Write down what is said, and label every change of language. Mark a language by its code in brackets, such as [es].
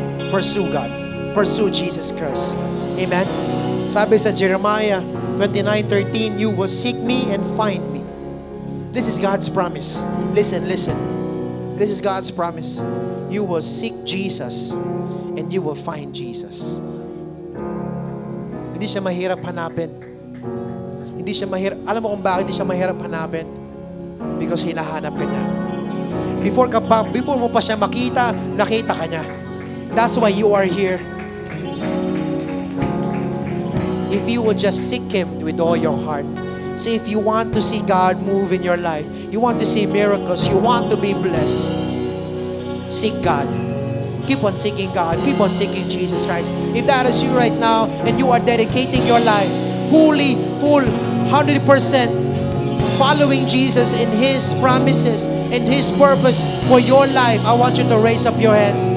[en] Pursue God. Pursue Jesus Christ. Amen? Sabi sa Jeremiah 29:13, you will seek me and find me. This is God's promise. Listen, listen. This is God's promise. You will seek Jesus and you will find Jesus. [tl] Hindi siya mahirap hanapin. Hindi siya mahirap. Alam mo kung bakit hindi siya mahirap hanapin? Because hinahanap ka niya. Before mo pa siya makita, nakita ka niya. [en] That's why you are here. If you will just seek Him with all your heart. See, if you want to see God move in your life, you want to see miracles, you want to be blessed, seek God. Keep on seeking God. Keep on seeking Jesus Christ. If that is you right now, and you are dedicating your life, fully, full, 100%, following Jesus in His promises, and His purpose for your life, I want you to raise up your hands.